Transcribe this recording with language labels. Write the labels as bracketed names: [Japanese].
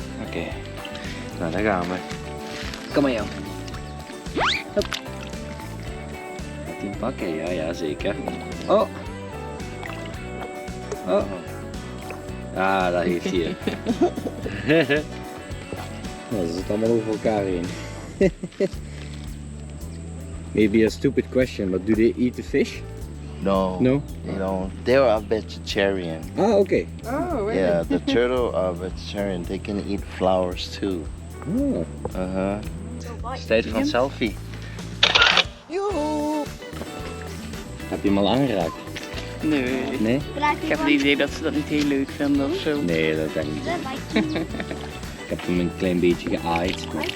[Dutch] Oké. Nou, daar gaan we. Kom maar, joh. Hop. Gaat die pakken? Ja, zeker. Oh. Ah, daar heeft hij het. Nou, ze zit allemaal over elkaar heen. [English] Maybe a stupid question, but do they eat the fish? No. No? They don't. They're a vegetarian. Ah, oké. Oh, really? Yeah, the turtle are vegetarian. They can eat flowers too. Oh. [Dutch] Het is tijd voor een selfie. Joehoe. Heb je hem al aangeraakt? Nee. Nee? Ik heb het idee dat ze dat niet heel leuk vinden of zo. Nee, dat denk ik niet. Ik heb hem een klein beetje geaaid.